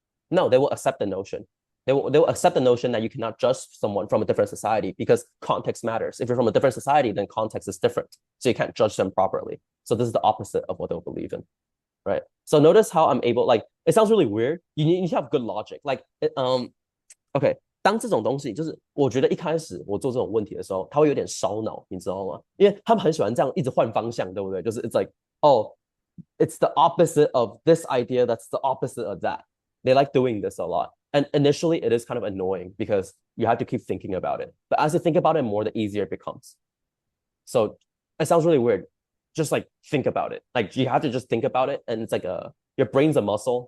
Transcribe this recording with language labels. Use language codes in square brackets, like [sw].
[en] No, they will accept the notion. They will accept the notion that you cannot judge someone from a different society because context matters. If you're from a different society, then context is different. So you can't judge them properly. So this is the opposite of what they'll believe in, right? So notice how I'm able, like, it sounds really weird. You need to have good logic. Like, okay, [zh] 当这种东西就是我觉得一开始我做这种问题的时候，它会有点烧脑，你知道吗？因为他们很喜欢这样一直换方向，对不对？ [en] 就是 it's like, oh, it's the opposite of this idea, that's the opposite of that. They like doing this a lot. And initially, it is kind of annoying because you have to keep thinking about it. But as you think about it more, the easier it becomes. So it sounds really weird. Just like think about it. Like you have to just think about it. And it's like your brain's a muscle.